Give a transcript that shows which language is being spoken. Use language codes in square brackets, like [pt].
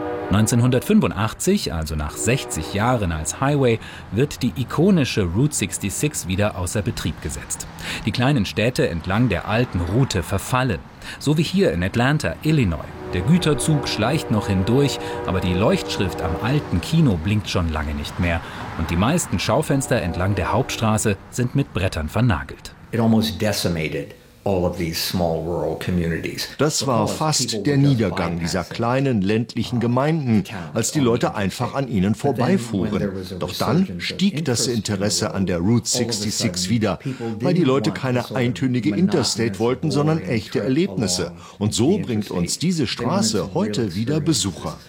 [de] 1985, also nach 60 Jahren als Highway, wird die ikonische Route 66 wieder außer Betrieb gesetzt. Die kleinen Städte entlang der alten Route verfallen, so wie hier in Atlanta, Illinois. Der Güterzug schleicht noch hindurch, aber die Leuchtschrift am alten Kino blinkt schon lange nicht mehr. Und die meisten Schaufenster entlang der Hauptstraße sind mit Brettern vernagelt. [en] It almost decimated all of these small rural communities. [de] Das war fast der Niedergang dieser kleinen ländlichen Gemeinden, als die Leute einfach an ihnen vorbeifuhren. Doch dann stieg das Interesse an der Route 66 wieder, weil die Leute keine eintönige Interstate wollten, sondern echte Erlebnisse. Und so bringt uns diese Straße heute wieder Besucher.